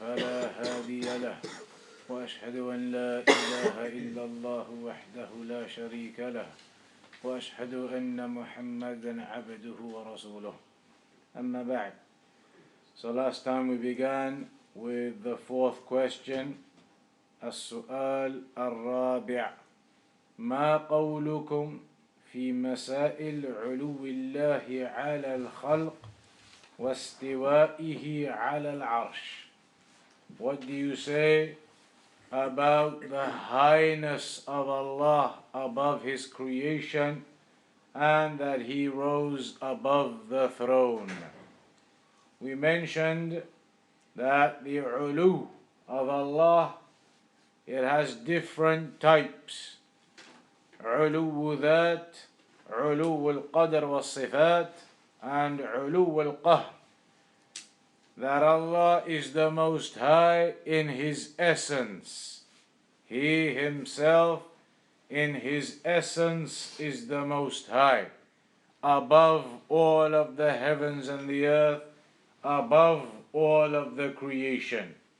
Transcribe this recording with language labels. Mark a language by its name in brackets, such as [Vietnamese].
[Arabic] وأشهد أن لا إله إلا الله وحده لا شريك له وأشهد أن محمدا عبده ورسوله أما بعد. [English] So last time we began with the fourth question. [Arabic] السؤال الرابع: ما قولكم في مسائل علو الله على الخلق واستوائه على العرش? [English] What do you say about the highness of Allah above His creation and that He rose above the throne? We mentioned that the ulu of Allah, it has different types. [Arabic] علو ذات, علو القدر والصفات, [English] and [Arabic] علو القهر. [English] That Allah is the Most High in His essence. He Himself in His essence is the Most High, above all of the heavens and the earth, above all of the creation.